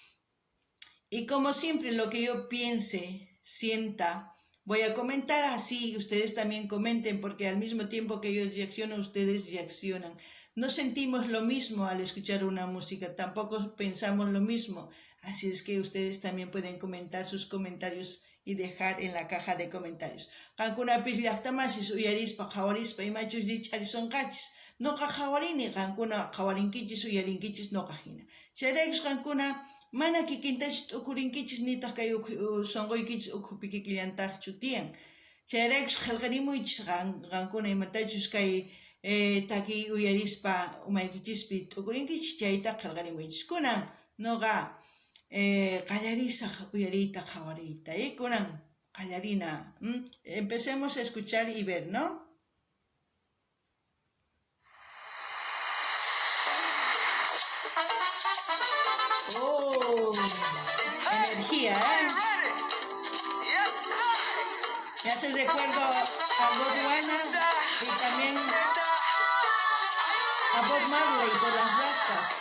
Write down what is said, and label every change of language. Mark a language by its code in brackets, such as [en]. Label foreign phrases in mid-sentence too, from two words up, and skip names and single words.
[es] Y como siempre, lo que yo piense, sienta, voy a comentar así, ustedes también comenten, porque al mismo tiempo que yo reacciono, ustedes reaccionan. No sentimos lo mismo al escuchar una música, tampoco pensamos lo mismo, así es que ustedes también pueden comentar sus comentarios y dejar en la caja de comentarios. [qu] Qankuna llaqtamasis uyarispa qhawarispa imachus dicharishunqachis. Noqa qhawarini, qankuna qhawarinkichis uyarinkichis noqa hina. Chayraykus qankuna mana kikintachu t'ukurinkichis nitaq kay sonquykichis ukhupi kikillantaqchu tiyan. Chayraykus qillqarimuychis qankuna imatachus kay taki uyarispa umaykichispi t'ukurinkichis chayta qillqarimuychis. Kunan noqa qallarisaq uyariyta qhawariyta. Kunan qallarina. [es] Empecemos a escuchar y ver, ¿no? Oh, energía, ¿eh? Me hace recuerdo a Godwana y también a Bob Marley por las rastas.